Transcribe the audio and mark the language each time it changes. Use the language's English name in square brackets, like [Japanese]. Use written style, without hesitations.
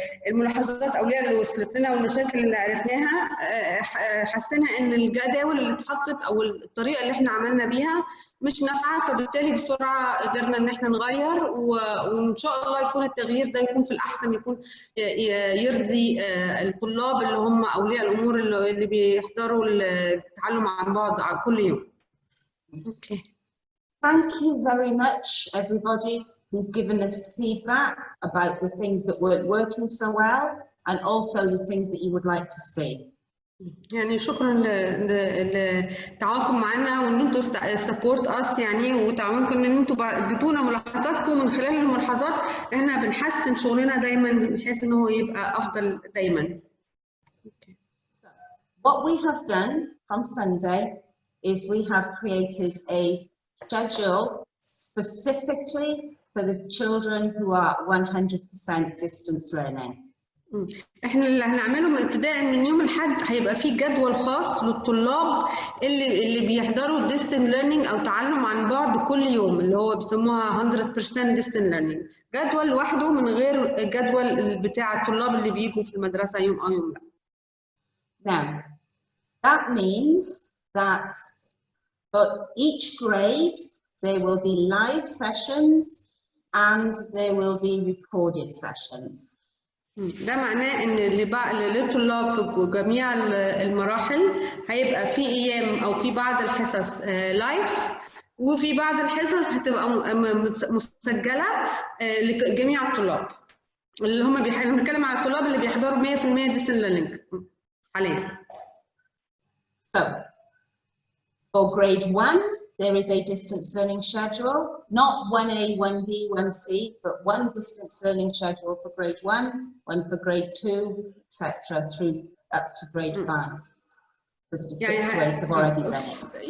[Arabic] الملاحظات أولياء اللي وصلت لنا والمشاكل اللي عرفناها، حسينا إن الجداول اللي اتحطت أو الطريقة اللي إحنا عملنا بيها مش نافعة، فبالتالي بسرعة قدرنا إن إحنا نغير، وإن شاء الله يكون التغيير ده يكون في الأحسن، يكون يرضي الطلاب اللي هم أولياء الأمور اللي بيحضروا التعلم عن بعد كل يوم. [English] Okay. Thank you very much, everybody who's given us feedback about the things that weren't working so well, and also the things that you would like to see. [Arabic] يعني شكرا لتعاونكم معنا وان انتوا [English] support us [Arabic] يعني، وتعاونكم ان انتوا اديتونا ملاحظاتكم، من خلال الملاحظات احنا بنحسن شغلنا دايما بحيث ان هو يبقى افضل دايما. Okay. [English] So, what we have done from Sunday is we have created a schedule specifically for the children who are 100% distance learning. [Arabic] احنا اللي هنعمله من ابتداء من يوم الاحد هيبقى فيه جدول خاص للطلاب اللي بيحضروا distance learning او تعلم عن بعد كل يوم، اللي هو بيسموها 100% distance learning، جدول لوحده من غير الجدول بتاع الطلاب اللي بيجوا في المدرسه يوم او يوم لا. [English] Now, that means that for each grade there will be live sessions and there will be recorded sessions. [Arabic] ده معناه ان للطلاب في جميع المراحل هيبقى في ايام او في بعض الحصص لايف، وفي بعض الحصص هتبقى مسجله لجميع الطلاب اللي هم بنتكلم على الطلاب اللي بيحضروا 100% ديستنس ليرنينج حاليا. [English] So for grade 1 there is a distance learning schedule, not 1A, 1B, 1C, but one distance learning schedule for grade 1, one for grade 2, etc. through up to grade 5. Because 6 to 8 have already done it.